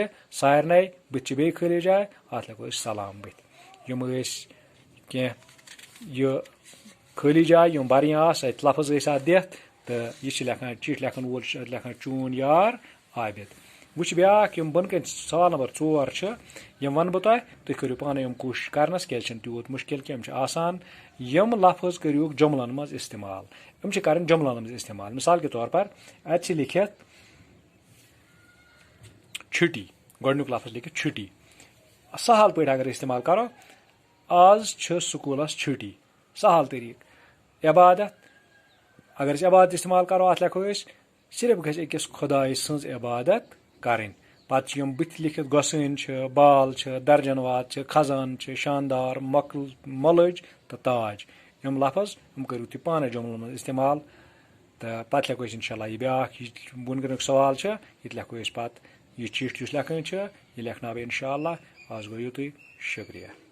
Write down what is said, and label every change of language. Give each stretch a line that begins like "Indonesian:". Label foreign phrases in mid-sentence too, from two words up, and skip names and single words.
Kashmiri: سارنٕے بٕتھِ چھِ بیٚیہِ خٲلی جاے اتھ لیکھو أسۍ سلام بٕتھِ یِم ٲسۍ کینٛہہ یہِ خٲلی جاے یِم برٕنۍ آسہٕ اتہِ لفظ ٲسۍ اتھ دِتھ تہٕ یہِ چھِ لیکھان چِٹھۍ لیکھن وول چھُ اتہِ لیکھان چون یار عابد وٕچھ بیاکھ یِم بۄنہٕ کَنہِ سوال نمبر 4 چھِ یِم وَنہٕ بہٕ تۄہہِ تُہۍ کٔرِو پانے یِم کوٗشِش کرنس کیازِ چھِنہٕ تیوٗت مُشکِل کینٛہہ یِم چھِ آسان یِم لفظ کٔرِوُکھ جُملن منٛز استعمال یِم چھِ کرٕنۍ جُملن منٛز استعمال
Urdu: مِثال کے طور پر
Kashmiri: اتہِ چھِ لیکھِتھ چھُٹی گۄڈٕنیُک لفظ لیکھِتھ چھُٹی سہل پٲٹھۍ اگر استعمال کرو آز چھِ سکوٗلس چھُٹی سہل طٔریٖقہٕ عبادت اگر أسۍ عبادت استعمال کرو اتھ لیکھو أسۍ صرف گژھِ أکِس خۄداے سٕنٛز عبادت کرٕنۍ پتہٕ چھِ یِم بٕتھِ لیکھِتھ گۄسٲنۍ چھِ بال چھِ درجن واد چھِ خزان چھِ شاندار مۄلٕج تہٕ تاج یِم لفظ یِم کٔرِو تُہۍ پانے جُملن منٛز استعمال تہٕ پتہٕ لیکھو أسۍ
Arabic: انشاء اللہ
Kashmiri: یہِ بیاکھ یہِ بۄن کَنیُک سوال چھُ یہِ تہِ لیکھو أسۍ پتہٕ یہِ چِٹھۍ یُس لیکھٕنۍ چھِ یہِ لیکھناو بہٕ
Arabic: انشاء اللہ
Kashmiri: آز گوٚو یِتُے شُکریہ